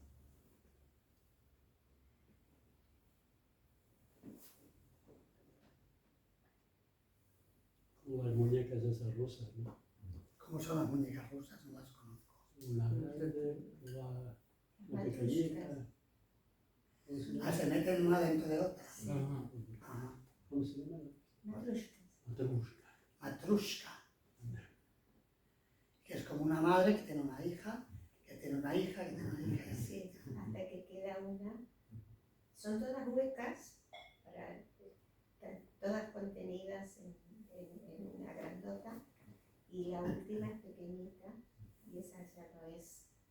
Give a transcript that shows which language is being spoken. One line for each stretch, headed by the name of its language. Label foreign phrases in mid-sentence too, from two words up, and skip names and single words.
Spanish: Como las muñecas esas rusas, ¿no? ¿Cómo son las muñecas rusas? No las conozco. Una grande, una pequeñita. ¿Cómo se llama? Se meten una dentro de otra. Ajá. Ajá. ¿Cómo se llama? Matrushkas. Matrushka. Matrushka, que es como una madre que tiene una hija, que tiene una hija, que tiene una hija. Sí, hasta que queda una. Son todas huecas, todas contenidas en una grandota, y la última es pequeñita, y esa ya no es.